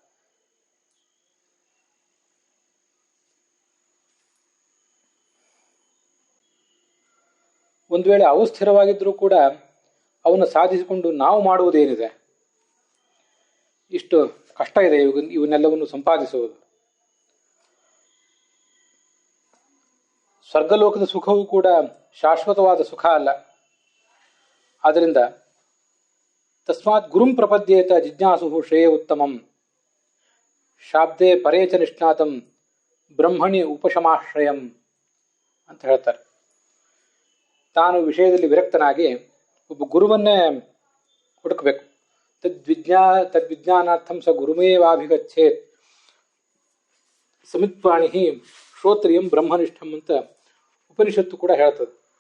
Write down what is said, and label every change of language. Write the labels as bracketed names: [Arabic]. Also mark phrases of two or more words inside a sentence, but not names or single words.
[Kannada] ಒಂದು ವೇಳೆ ಅವು ಸ್ಥಿರವಾಗಿದ್ರೂ ಕೂಡ ಅವನ್ನು ಸಾಧಿಸಿಕೊಂಡು ನಾವು ಮಾಡುವುದೇನಿದೆ, ಇಷ್ಟು ಕಷ್ಟ ಇದೆ ಇವನ್ನೆಲ್ಲವನ್ನು ಸಂಪಾದಿಸುವುದು. ಸ್ವರ್ಗಲೋಕದ ಸುಖವೂ ಕೂಡ ಶಾಶ್ವತವಾದ ಸುಖ ಅಲ್ಲ. [Sanskrit] ಆದ್ದರಿಂದ ತಸ್ಮಾತ್ ಗುರುಂ ಪ್ರಪದ್ಯೇತ ಜಿಜ್ಞಾಸು ಶ್ರೇಯ ಉತ್ತಮಂ ಶಾಬ್ದೆ ಪರೇಚ ನಿಷ್ಣಾತಂ ಬ್ರಹ್ಮಣಿ ಉಪಶಮಾಶ್ರಯಂ [Kannada] ಅಂತ ಹೇಳ್ತಾರೆ. ತಾನು ವಿರಕ್ತನಾಗಿ ಒಬ್ಬ ಗುರುವನ್ನೇ ಹುಡುಕಬೇಕು. [Sanskrit] ತದ್ವಿಜ್ಞಾನಾರ್ಥಂ ಸ ಗುರುಮೇವಾಭಿಗಚ್ಚೇತ್ ಸಮಿತ್ವಾಣಿ ಶ್ರೋತ್ರಿಯಂ ಬ್ರಹ್ಮನಿಷ್ಠಂ [Kannada] ಅಂತ ಉಪನಿಷತ್ತು ಕೂಡ ಹೇಳ್ತದೆ.